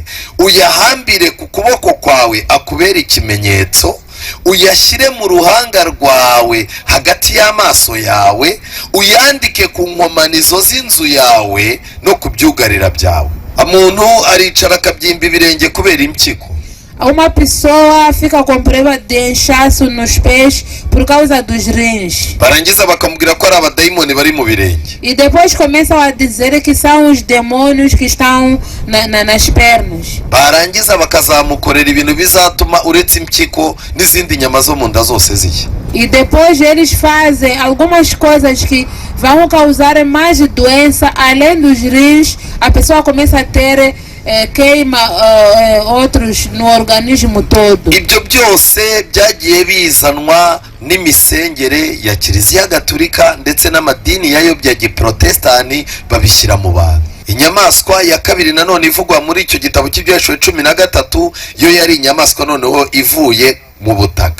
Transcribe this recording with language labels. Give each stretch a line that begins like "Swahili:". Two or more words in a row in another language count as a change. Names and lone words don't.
Kinyarwanda: Uyahambire ku kuboko kwawe akubera ikimenyetso, uyashyire mu ruhanga rwawe hagati y'amaso yawe, uyandike ku nkomanizo z'inzu yawe no ku byugarira byawe. Umuntu aricara akabyimba ibirenge kubera impyiko.
Portuguese: Uma pessoa fica com problema de inchaço nos pés por causa dos rins.
Kinyarwanda: Barangiza bakamubwira ko ari abadayimoni bari mu birenge.
Portuguese: E depois começam a dizer que são os demônios que estão nas pernas.
Kinyarwanda: Barangiza bakazamukorera ibintu bizatuma uretse impyiko n'izindi nyama zo mu nda zose zishya.
Portuguese: E depois eles fazem algumas coisas que vão causar mais doença, além dos rins, a pessoa começa a ter queima outros no organismo todo.
Kinyarwanda: Ibyo byose byagiye bizanwa n'imisengere ya Kiliziya Gatolika ndetse n'amadini yayobya giprotestani babishyira mu bantu. Inyamaswa ya kabiri nanone ivugwa muri icyo gitabo cy'Ibyahishwe 13 yo yari inyamaswa noneho ivuye mu butaka.